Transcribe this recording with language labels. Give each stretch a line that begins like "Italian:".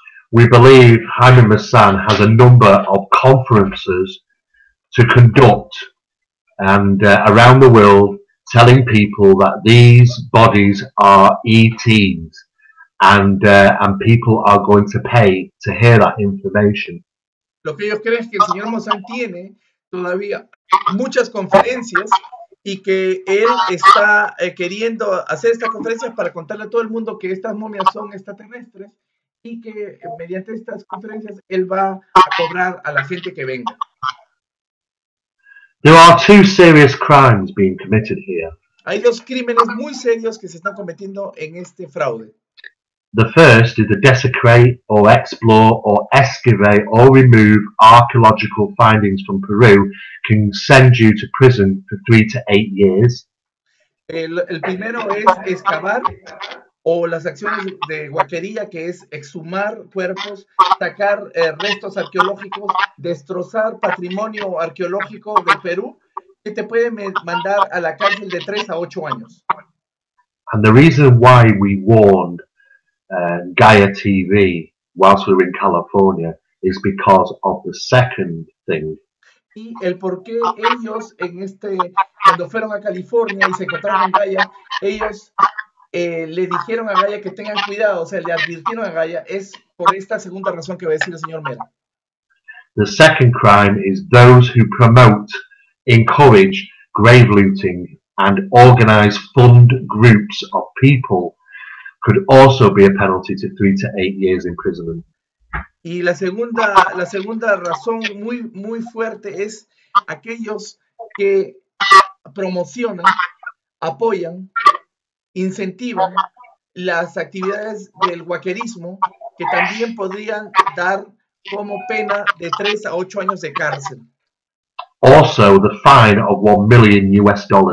English: We believe Jaime Maussan has a number of conferences to conduct and around the world telling people that these bodies are ETs and people are going to pay to hear that information.
Spanish: Lo que ellos creen es que el señor Maussan tiene todavía muchas conferencias y que él está queriendo hacer estas conferencias para contarle a todo el mundo que estas momias son extraterrestres y que mediante estas conferencias él va a cobrar a la gente que venga.
English: There are two serious crimes being committed here.
Spanish: Hay dos crímenes muy serios que se están cometiendo en este fraude.
English: The first is to desecrate or explore or excavate or remove archaeological findings from Peru can send you to prison for 3 to 8 years.
Spanish: El primero es excavar o las acciones de guaquería, que es exhumar cuerpos, sacar restos arqueológicos, destrozar patrimonio arqueológico de Perú, que te puede mandar a la cárcel de 3 a 8 años.
English: And the reason why we warned Gaia TV whilst we were in California is because of the second thing.
Spanish: Y el por qué ellos cuando fueron a California y se encontraron con Gaia, ellos le dijeron a Gaia que tengan cuidado, o sea, le advirtieron a Gaia, es por esta segunda razón que va a decir el señor Mera.
English: The second crime is those who promote, encourage grave looting and organize fund groups of people could also be a penalty to 3 to 8 years imprisonment.
Spanish: Y la segunda razón muy fuerte es aquellos que promocionan, apoyan, incentivan las actividades del guaquerismo, que también podrían dar como pena de 3 a 8 años de cárcel.
English: Also, the fine of $1 million US.